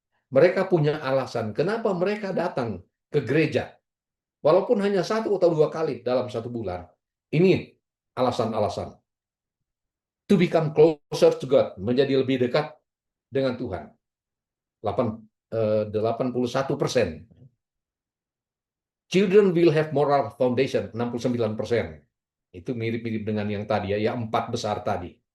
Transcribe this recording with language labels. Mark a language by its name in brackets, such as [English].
[Indonesian] Mereka punya alasan kenapa mereka datang ke gereja, walaupun hanya 1 atau 2 kali dalam 1 bulan. Ini alasan-alasan. [English] To become closer to God, [Indonesian] menjadi lebih dekat dengan Tuhan. 81%. [English] Children will have moral foundation, 69%. [Indonesian] Itu mirip-mirip dengan yang tadi ya, yang 4 besar tadi.